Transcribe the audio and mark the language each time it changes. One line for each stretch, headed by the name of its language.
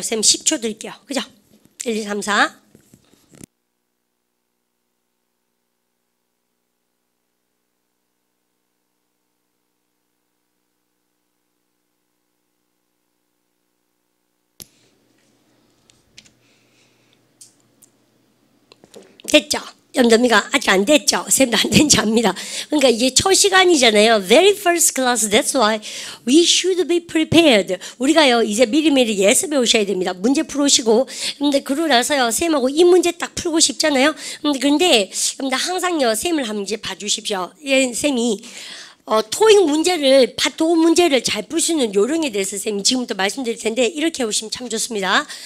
Korean: 쌤 10초 드릴게요. 그죠? 1, 2, 3, 4 됐죠? 염점이가 아직 안 됐죠? 쌤도 안 된지 압니다. 그러니까 이게 첫 시간이잖아요.
English: Very first class. That's why we should be prepared.
Korean: 우리가요 이제 미리미리 예습해 오셔야 됩니다. 문제 풀어오시고. 근데 그러고 나서요 쌤하고 이 문제 딱 풀고 싶잖아요. 근데 항상요 쌤을 한번 이제 봐주십시오. 예, 쌤이 토익 문제를, 파트 5 문제를 잘 풀 수 있는 요령에 대해서 쌤이 지금부터 말씀드릴 텐데 이렇게 해보시면 참 좋습니다.